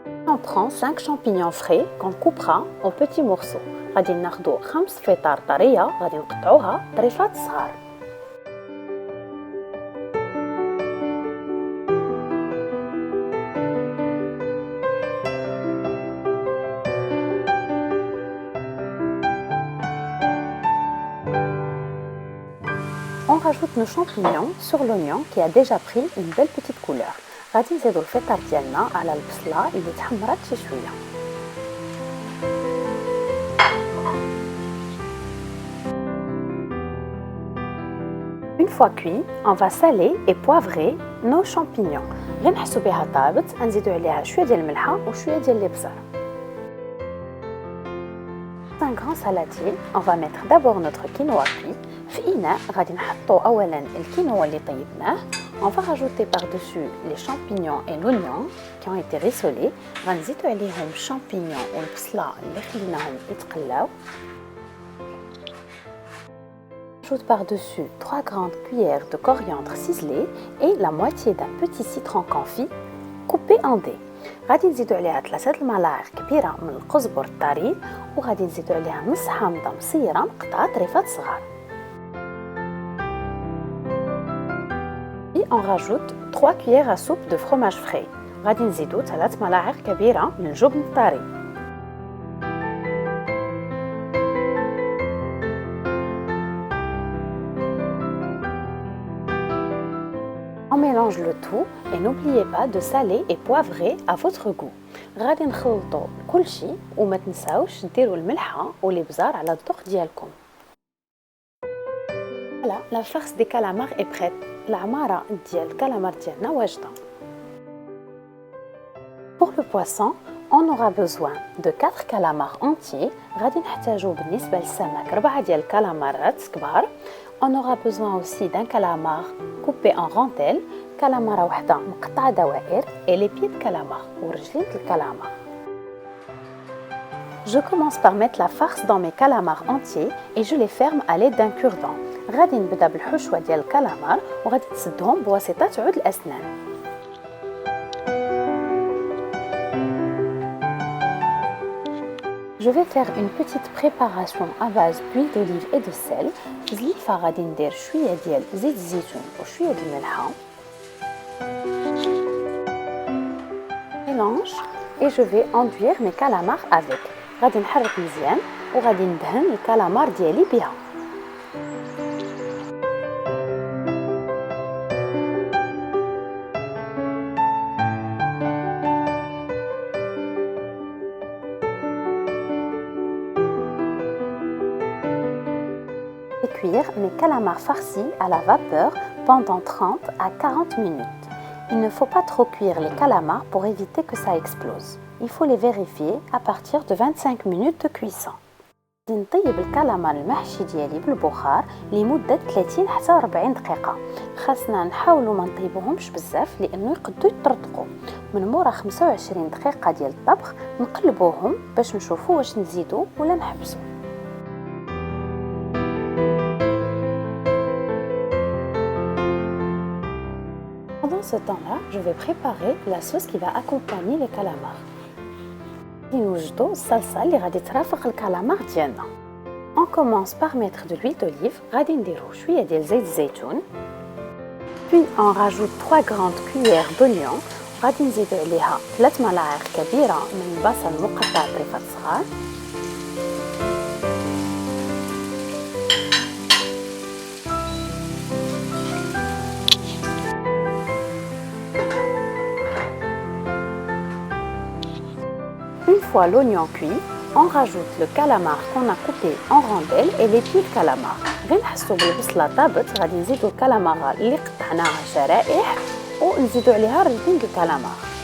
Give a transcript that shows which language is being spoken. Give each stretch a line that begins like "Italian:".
French: On prend 5 champignons frais qu'on coupera en petits morceaux.
Arabic: غادي ناخدو 5 فطار طرية غادي نقطعوها طريفات صغار.
French: On rajoute nos champignons sur l'oignon qui a déjà pris une belle petite couleur.
Arabic: غادي نزيدو الفطار ديالنا على البصله اللي تحمرات شي شويه.
French: Une fois cuit, on va saler et poivrer nos champignons.
Arabic: غير نحسو بها طابت نزيدو عليها شويه ديال الملحه وشويه ديال الابزار.
French: Un grand saladier, on va mettre d'abord notre quinoa cuit.
Arabic: في إناء غادي نحطو أولا الكينوا اللي طيبناه.
French: On va rajouter par-dessus les champignons et l'oignon qui ont été rissolés.
Arabic: غنزيدو عليهم الشامبينيون والبصلة اللي خليناهم يتقلاو.
French: Ajoute par-dessus 3 grandes cuillères de coriandre ciselée et la moitié d'un petit citron confit coupé en dés.
Arabic: غادي نزيدو عليها 3 الملاعق كبيرة من القزبر الطري وغادي نزيدو عليها نص حامضة مصيرة مقطعة طريفات صغار.
French: On rajoute 3 cuillères à soupe de fromage frais.
Arabic: غادي نزيدو 3 ملاعق كبيرة من الجبن الطري.
French: On mélange le tout et n'oubliez pas de saler et poivrer à votre goût.
Arabic: غادي نخلطو كلشي وما تنساوش ديروا الملحة والابزار على الذوق ديالكم.
French: Voilà, la farce des calamars est prête.
Arabic: العمارة ديال الكالامار ديالنا واجدة.
French: Pour le poisson, on aura besoin de 4 calamars entiers.
Arabic: غادي نحتاجو بالنسبة للسمك 4 ديال الكالامارات كبار.
French: On aura besoin aussi d'un calamar coupé en rondelles, calamara
Arabic: وحدة مقطعة دوائر
French: et les pieds de calamar
Arabic: ورجلين الكالامار.
French: Je commence par mettre la farce dans mes calamars entiers et je les ferme à l'aide d'un cure-dent.
Arabic: غادي نبدا بالحشوة ديال الكالامار وغادي تسدهم بواسطة عود الأسنان.
French: Je vais faire une petite préparation à base d'huile d'olive et de sel.
Arabic: زليفة غادي ندير شوية ديال زيت الزيتون وشوية ديال الملحة.
French: Mélange et je vais enduire mes calamars avec.
Arabic: غادي نحرك مزيان وغادي ندهن الكالامار ديالي بها.
French: Cuire mes calamars farcis à la vapeur pendant 30 à 40 minutes. Il ne faut pas trop cuire les calamars pour éviter que ça explose. Il faut les vérifier à partir de 25 minutes de cuisson.
Arabic: نطيب الكالامار المحشي ديالي بالبخار لمدة 30 حتى 40 دقيقة. خاصنا نحاولوا ما نطيبوهمش بزاف لانه يقدروا يطرطقوا. من مورا 25 دقيقة ديال الطبخ نقلبوهم باش نشوفوا واش نزيدوا ولا نحبسوا.
French: Pendant ce temps-là, je vais préparer la sauce qui va accompagner les calamars.
Arabic: نوجدوا الصلصة اللي غادي ترافق الكالامار ديالنا.
French: On commence par mettre de l'huile d'olive,
Arabic: غادي نديرو شوية ديال زيت الزيتون.
French: Puis on rajoute 3 grandes cuillères d'oignon.
Arabic: غادي نزيدو عليها 3 ملاعق كبيرة من البصل المقطع طريفات صغار.
French: Une fois l'oignon cuit, on rajoute le calamar qu'on a coupé en rondelles et les pieds de calamar.
Arabic: غير نحسوا بالبصله طابت غادي نزيدو الكالامار اللي قطعناها شرائح ونزيدو عليها ربين الكالامار.